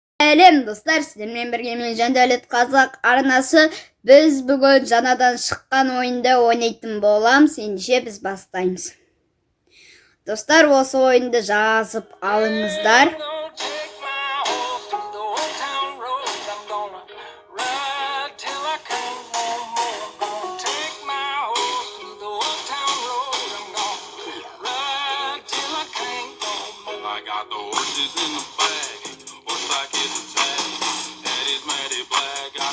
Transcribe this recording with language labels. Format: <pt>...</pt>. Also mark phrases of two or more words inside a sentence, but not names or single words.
<kk>Сәлем достар, сіздермен бірге мен Жандәулет Қазақ арнасы. Біз бүгін жаңадан шыққан ойында ойнайтын боламыз. Ендеше біз бастаймыз. Достар, осы ойынды жазып алыңыздар.</kk> <en>I got the horses in the bag, horseback is a tag, head is matted black, got</en>